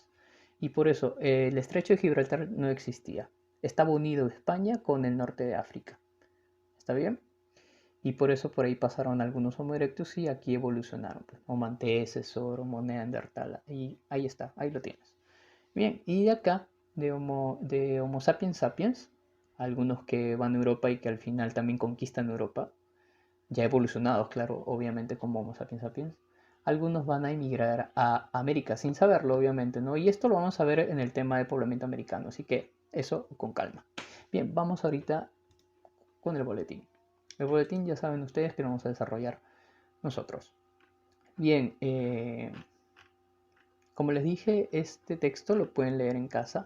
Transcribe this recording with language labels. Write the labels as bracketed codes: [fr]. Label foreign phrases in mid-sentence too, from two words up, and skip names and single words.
[es] Y por eso el estrecho de Gibraltar no existía. Estaba unido España con el norte de África. ¿Está bien? Y por eso por ahí pasaron algunos Homo erectus y aquí evolucionaron. Pues, Homo antecesor, Homo neandertal. Y ahí está, ahí lo tienes. Bien, y de acá, de Homo sapiens sapiens, algunos que van a Europa y que al final también conquistan Europa, ya evolucionados, claro, obviamente como Homo sapiens sapiens, algunos van a emigrar a América sin saberlo, obviamente, ¿no? Y esto lo vamos a ver en el tema de poblamiento americano, así que eso con calma. Bien, vamos ahorita con el boletín. El boletín ya saben ustedes que lo vamos a desarrollar nosotros. Bien, como les dije, este texto lo pueden leer en casa.